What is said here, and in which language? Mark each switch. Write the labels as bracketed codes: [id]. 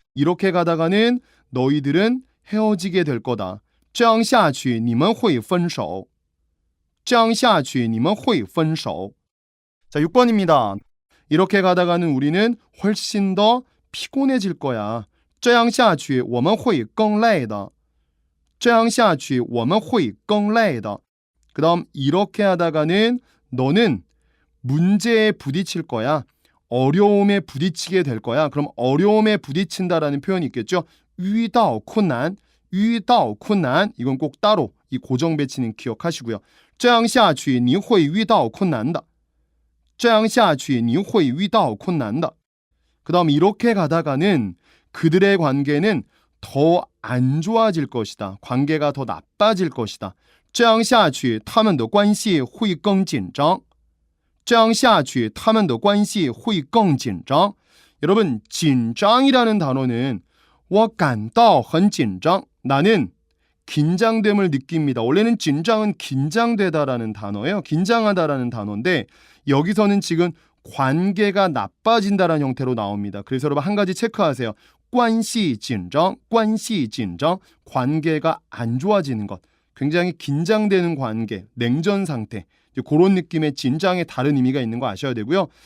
[ko] 이렇게 가다가는 너희들은 헤어지게 될 거다. [zh] 这样下去你们会分手.这样下去你们会分手. [ko] 자, 6번입니다. 이렇게 가다가는 우리는 훨씬 더 피곤해질 거야. [zh] 这样下去我们会更累的.这样下去我们会更累的. [ko] 그 다음 이렇게 하다가는 너는 문제에 부딪힐 거야. 어려움에 부딪히게 될 거야. 그럼 어려움에 부딪힌다라는 표현이 있겠죠. [zh] 遇到困难, 遇到困难 [ko] 이건 꼭 따로 이 고정 배치는 기억하시고요. [zh] 这样下去你会遇到困难的.这样下去你会遇到困难的. [ko] 그 다음 이렇게 가다가는 그들의 관계는 더 안 좋아질 것이다. 관계가 더 나빠질 것이다. [zh] 这样下去他们的关系会更紧张这样下去他们的关系会更紧张 [ko] 여러분, [zh] 紧张이라는 단어는 我感到很紧张 [ko] 나는 긴장됨을 느낍니다. 원래는 紧张은 긴장되다라는 단어예요. 긴장하다라는 단어인데 여기서는 지금 관계가 나빠진다라는 형태로 나옵니다. 그래서 여러분 한 가지 체크하세요. [zh] 关系紧张, 关系紧张, [ko] 관계가 안 좋아지는 것. 굉장히 긴장되는 관계, 냉전 상태. 그런 느낌의 진장의 다른 의미가 있는 거 아셔야 되고요.